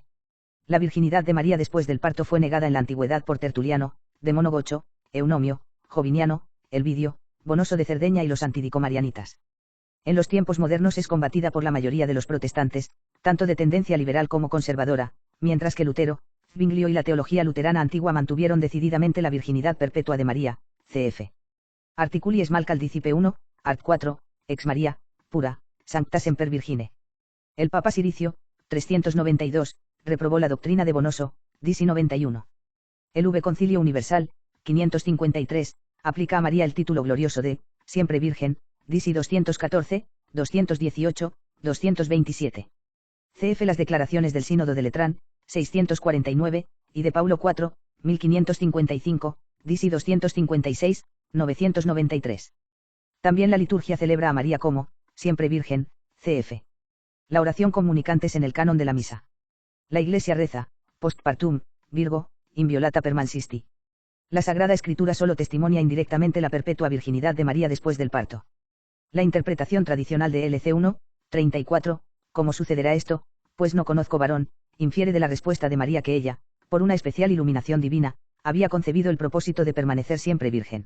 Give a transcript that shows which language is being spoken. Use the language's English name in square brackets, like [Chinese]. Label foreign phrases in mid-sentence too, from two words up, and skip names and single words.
[Spanish] La virginidad de María después del parto fue negada en la antigüedad por Tertuliano, de Monogocho, Eunomio, Joviniano, Elvidio, Bonoso de Cerdeña y los antidicomarianitas. En los tiempos modernos es combatida por la mayoría de los protestantes, tanto de tendencia liberal como conservadora, mientras que Lutero, Zwinglio y la teología luterana antigua mantuvieron decididamente la virginidad perpetua de María, cf. [Latin] Articuli Smalcal Dicipe 1, art 4, ex María, pura, sancta semper virgine. [Spanish] El Papa Siricio, 392, reprobó la doctrina de Bonoso, DC 91. El V Concilio Universal, 553, aplica a María el título glorioso de, siempre virgen, DC 214, 218, 227. Cf. Las declaraciones del Sínodo de Letrán, 649, y de Paulo IV, 1555, DC 256, 993. También la liturgia celebra a María como, siempre virgen, cf. La oración comunicantes en el canon de la misa. La Iglesia reza, [Latin] postpartum, Virgo, inviolata permansisti. [Spanish] La Sagrada Escritura solo testimonia indirectamente la perpetua virginidad de María después del parto. La interpretación tradicional de LC1, 34, ¿cómo sucederá esto? Pues no conozco varón, infiere de la respuesta de María que ella, por una especial iluminación divina, había concebido el propósito de permanecer siempre virgen.